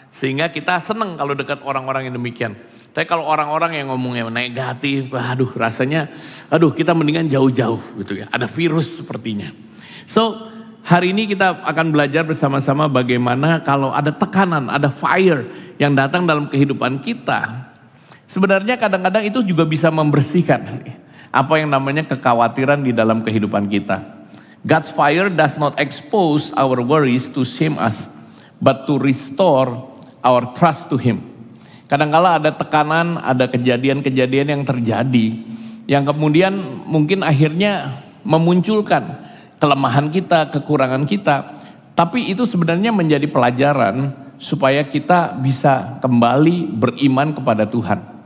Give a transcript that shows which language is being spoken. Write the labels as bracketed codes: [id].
[id] Sehingga kita senang kalau dekat orang-orang yang demikian. Tapi kalau orang-orang yang ngomongnya negatif, rasanya kita mendingan jauh-jauh gitu ya. Ada virus sepertinya. So hari ini kita akan belajar bersama-sama bagaimana kalau ada tekanan, ada fire yang datang dalam kehidupan kita. Sebenarnya kadang-kadang itu juga bisa membersihkan apa yang namanya kekhawatiran di dalam kehidupan kita. [en] God's fire does not expose our worries to shame us, but to restore our trust to Him. [id] Kadang-kala ada tekanan, ada kejadian-kejadian yang terjadi, yang kemudian mungkin akhirnya memunculkan kelemahan kita, kekurangan kita. Tapi itu sebenarnya menjadi pelajaran supaya kita bisa kembali beriman kepada Tuhan.